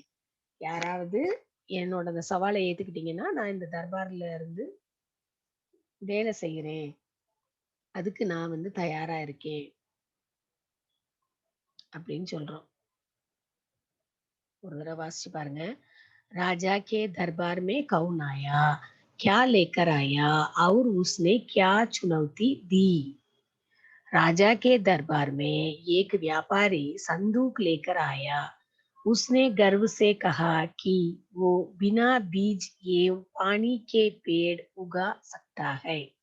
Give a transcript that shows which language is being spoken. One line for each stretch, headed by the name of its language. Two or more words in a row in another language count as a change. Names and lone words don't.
Tamil: யாராவது என்னோட அந்த சவாலை ஏத்துக்கிட்டீங்கன்னா நான் இந்த தர்பார்ல இருந்து வேலை செய்யறேன் அதுக்கு நான் வந்து தயாரா இருக்கேன் அப்படின்னு சொல்றோம். ஒரு தடவை வாசிச்சு பாருங்க.
Hindi: राजा के दरबार में कौन आया, क्या लेकर आया और उसने क्या चुनौती दी। राजा के दरबार में एक व्यापारी संदूक लेकर आया। उसने गर्व से कहा कि वो बिना बीज एवं पानी के पेड़ उगा सकता है।